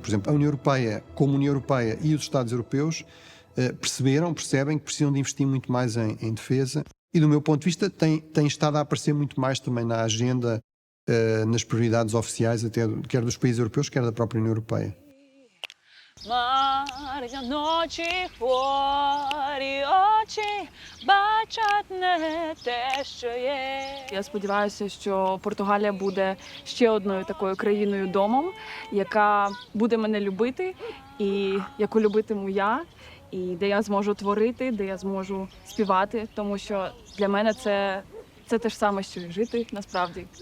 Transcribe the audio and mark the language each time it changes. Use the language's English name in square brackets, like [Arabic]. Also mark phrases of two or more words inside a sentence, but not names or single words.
[Portuguese] Por exemplo, a União Europeia, como União Europeia e os Estados europeus, percebem que precisam de investir muito mais em defesa e, do meu ponto de vista, tem estado a aparecer muito mais também na agenda, nas prioridades oficiais, até quer dos países europeus, quer da própria União Europeia. [Ukrainian] Мар'я ночі хворі очі бачать не те, що є. Я сподіваюся, що Португалія буде ще одною такою країною-домом, яка буде мене любити, і яку любитиму я, і де я зможу творити, де я зможу співати, тому що для мене це те ж саме, що і жити насправді.